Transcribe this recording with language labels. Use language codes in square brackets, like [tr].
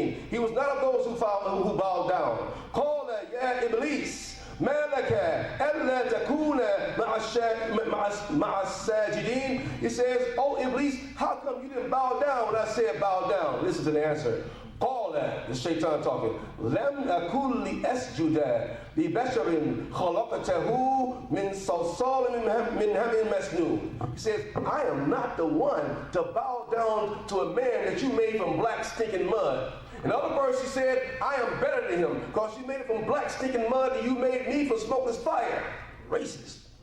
[en] He was not of those who bowed down. [ar] قال يا إبليس ما لك ألا تكون مع الساجدين. [en] He says, oh Iblis, how come you didn't bow down when I said bow down? Listen to the answer. [ar] قال, [en] the shaitan talking, [ar] لم أكن لأسجد لبشر خلقته من صلصال من حمإ مسنون. [en] He says, I am not the one to bow down to a man that you made from black stinking mud. In other words, he said, I am better than him because you made it from black stinking mud and you made me from smokeless fire. Racist.